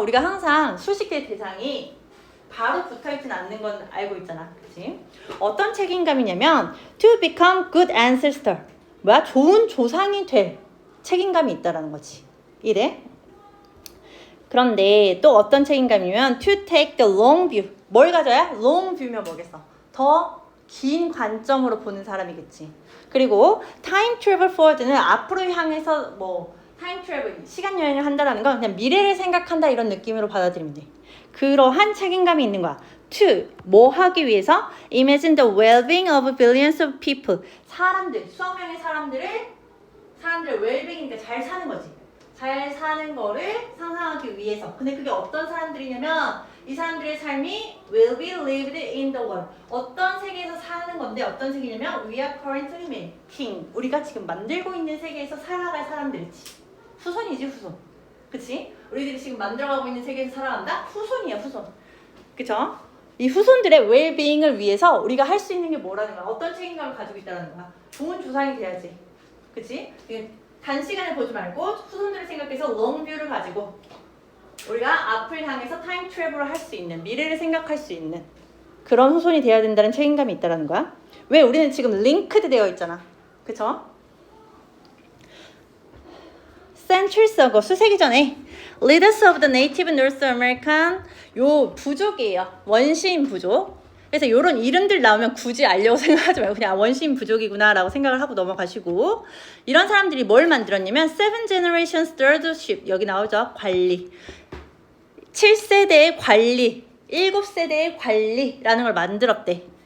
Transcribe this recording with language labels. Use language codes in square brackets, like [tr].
[ko] 우리가 항상 수식의 대상이 바로 붙어있진 않는 건 알고 있잖아. 그치? 어떤 책임감이냐면 to become good ancestor. 좋은 조상이 될 책임감이 있다라는 거지. 이래. 그런데 또 어떤 책임감이면 to take the long view. 뭘 가져야? long view면 뭐겠어? 더 긴 관점으로 보는 사람이겠지. 그리고 time travel forward 는 앞으로 향해서 time travel, 시간 여행을 한다라는 건 그냥 미래를 생각한다 이런 느낌으로 받아들이면 돼. 그러한 책임감이 있는 거야. to 뭐 하기 위해서? [en] Imagine the well-being of billions of people. [ko] 사람들, 수억 명의 사람들의 well-being이니까 잘 사는 거지. 잘 사는 거를 상상하기 위해서. 근데 그게 어떤 사람들이냐면 이 사람들의 삶이 will be lived in the world. 어떤 세계에서 사는 건데 어떤 세계냐면 we are currently making. 우리가 지금 만들고 있는 세계에서 살아갈 사람들이지. 후손이지 후손. 그치? 우리들이 지금 만들어가고 있는 세계에서 살아간다? 후손이야 후손. 그쵸? 이 후손들의 웰빙을 위해서 우리가 할 수 있는 게 뭐라는 거야? 어떤 책임감을 가지고 있다는 거야? 좋은 조상이 돼야지. 그치? 단시간에 보지 말고 후손들을 생각해서 롱뷰를 가지고 우리가 앞을 향해서 타임 트래블을 할 수 있는, 미래를 생각할 수 있는 그런 후손이 돼야 된다는 책임감이 있다는 거야. 왜? 우리는 지금 링크드 되어 있잖아. 그쵸? Centuries ago, 수세기 전에 Leaders of the Native North American 요 부족이에요. 원시인 부족. 그래서 이런 이름들 나오면 굳이 알려고 생각하지 말고 그냥 원시인 부족이구나 라고 생각을 하고 넘어가시고, 이런 사람들이 뭘 만들었냐면 Seven Generations Stewardship, 여기 나오죠. 관리. 7세대의 관리, 7세대의 관리라는 걸 만들었대.